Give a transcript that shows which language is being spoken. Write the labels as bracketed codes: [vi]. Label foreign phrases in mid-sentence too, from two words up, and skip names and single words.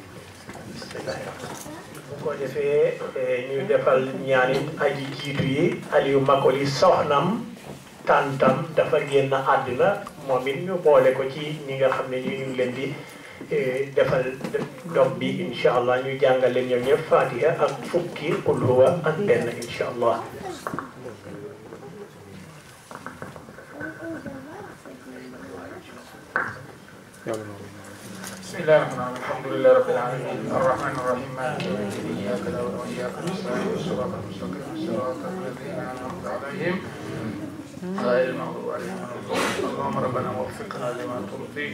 [wo] bu ko defee ñu defal ñaani aji jiitu yi Aliou Makoli soxnam tàntam dafa génn àddina moom it ñu boole ko ci ñi nga xam ne ñu ngi leen di defal dog bi [ar] إن شاء الله [wo] ñu jàngal leen ñoom ñëpp Fatiha ak fukki [ar] قل هو [wo] ak benn [ar] إن شاء الله. بسم الله الرحمن الرحيم الحمد لله رب العالمين الرحمن الرحيم مالك يوم الدين اياك نعبد واياك نستعين صراط المستقيم صراط الذين انعمت عليهم غير المغضوب عليهم ولا الضالين اللهم ربنا وفقنا لما ترضيه